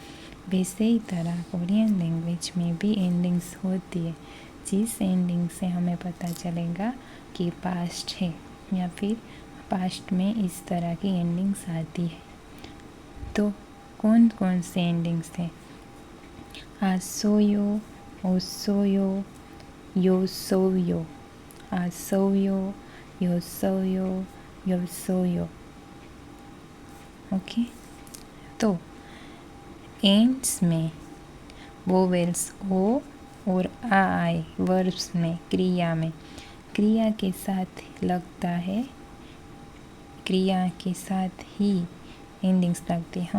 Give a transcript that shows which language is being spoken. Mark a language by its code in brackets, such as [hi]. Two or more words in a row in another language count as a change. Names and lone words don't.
[hi] वैसे ही तरह [en] Korean language [hi] में भी एंडिंग्स होती है, जिस एंडिंग से हमें पता चलेगा कि पास्ट है या फिर पास्ट में इस तरह की एंडिंग्स आती है। तो कौन कौन से एंडिंग्स हैं? [ko] 았어요, 었어요, 였어요, 았어요, 였어요, 였어요. [hi] ओके, तो एंड्स में वोवेल्स ओ और आ आए, वर्ब्स में, क्रिया में, क्रिया के साथ लगता है, क्रिया के साथ ही एंडिंग्स लगती है।